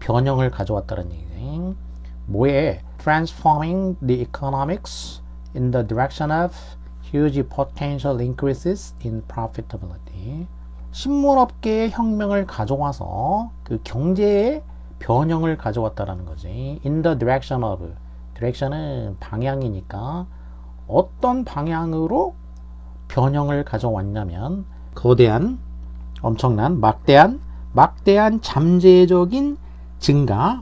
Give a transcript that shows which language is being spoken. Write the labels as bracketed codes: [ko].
[ko] 변형을 가져왔다는 얘기지. 뭐에? [en] transforming the economics in the direction of huge potential increases in profitability. [ko] 신문업계의 혁명을 가져와서 그 경제의 변형을 가져왔다라는 거지. [en] in the direction of, [ko] direction은 방향이니까 어떤 방향으로 변형을 가져왔냐면 거대한, 엄청난, 막대한 잠재적인 증가.